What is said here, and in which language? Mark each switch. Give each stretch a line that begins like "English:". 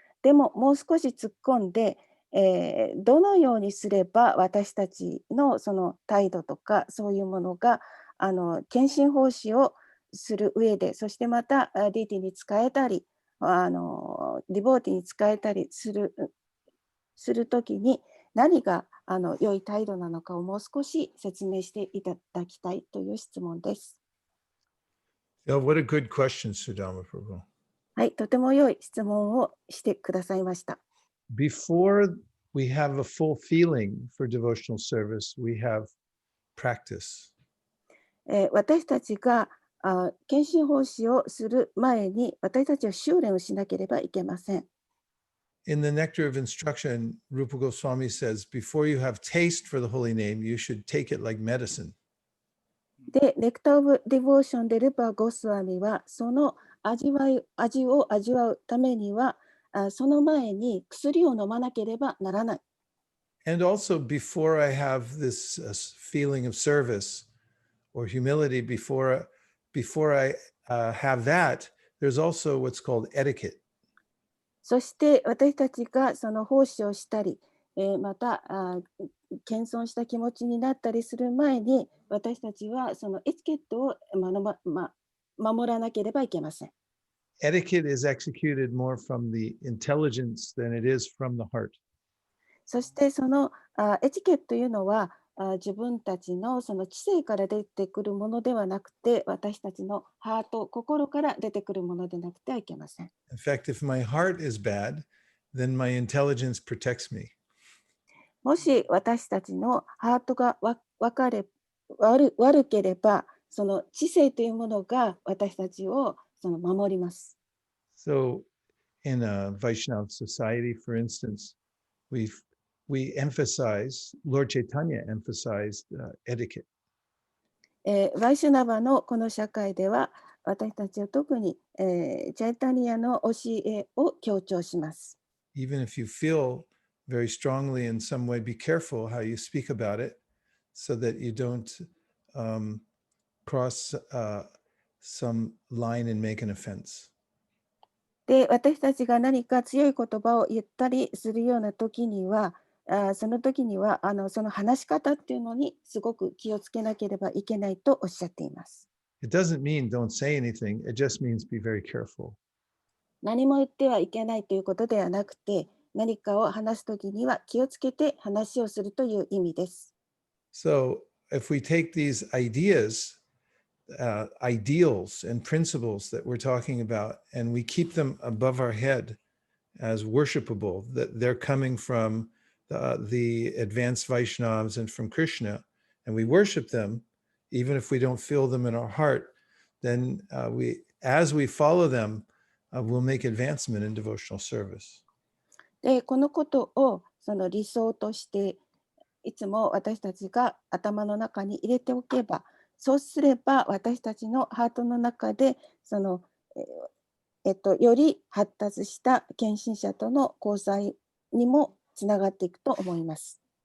Japanese: でももう少し突っ込んで、どのようにすれば私たちのその態度とかそういうものが献身奉仕をする上で、そしてまたディーティに使えたりディボーティに使えたりするときに何が良い態度なのかをもう少し説明していただきたいという質問です。
English: Oh, what a good question, Sudama Prabhu.
Japanese: はい、とても良い質問をしてくださいました。
English: Before we have a full feeling for devotional service, we have practice.
Japanese: 私たちが献身奉仕をする前に私たちは修練をしなければいけません。
English: in the Nectar of Instruction, Rupa Goswami says, before you have taste for the holy name, you should take it like medicine.
Japanese: で、ネクター・オブ・ディボーションでルパ・ゴスワミは、その味を味わうためには、その前に薬を飲まなければならない。
English: And also, before I have this feeling of service or humility, before I have that, there's also what's called etiquette.
Japanese: そして私たちがその奉仕をしたり、また謙遜した気持ちになったりする前に、私たちはそのエチケットを守らなければいけません。
English: Etiquette is executed more from the intelligence than it is from the heart.
Japanese: そしてそのエチケットというのは自分たちのその知性から出てくるものではなくて、私たちのハート、心から出てくるものでなくてはいけません。
English: In fact, if my heart is bad, then my intelligence protects me.
Japanese: もし私たちのハートが悪ければ、その知性というものが私たちをその守ります。
English: So, in a Vaishnava society, for instance, we emphasize, Lord Chaitanya emphasized etiquette.
Japanese: ワイシュナバのこの社会では、私たちは特に、チャイタニアの教えを強調します。
English: Even if you feel very strongly in some way, be careful how you speak about it so that you don't cross some line and make an offense.
Japanese: で、私たちが何か強い言葉を言ったりするような時には、その時にはその話し方っていうのにすごく気をつけなければいけないとおっしゃっています。
English: It doesn't mean don't say anything. It just means be very careful.
Japanese: 何も言ってはいけないということではなくて、何かを話す時には気をつけて話をするという意味です。
English: So if we take these ideas, ideals and principles that we're talking about, and we keep them above our head as worshipable, that they're coming from the advanced Vaishnavas and from Krishna, and we worship them, even if we don't feel them in our heart, then as we follow them, we'll make advancement in devotional service.
Japanese: で、このことをその理想としていつも私たちが頭の中に入れておけば、そうすれば私たちのハートの中でその、より発達した献身者との交際にもつながっていくと思います。